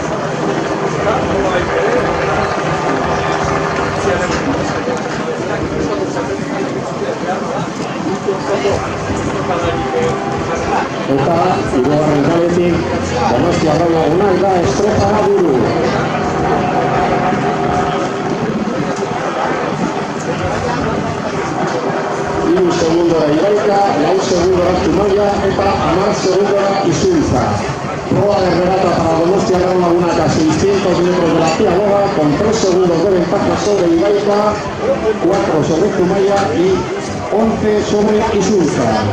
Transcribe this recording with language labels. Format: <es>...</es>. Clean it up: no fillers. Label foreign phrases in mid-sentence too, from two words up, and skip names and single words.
<eu>Eta hirugarren kaletik Donostiarra Lagunak da Estropada buru. Hiru segundora Iraika, 4 segundora Zumaia eta 10 segundora Izuntza.</eu> <es>Proa de regata para Donostiarra Lagunak a 600 metros de la Ciaboga con 3 segundos de ventaja sobre Iraika, 4 sobre Zumaia y 11 sobre Izuntza.</es>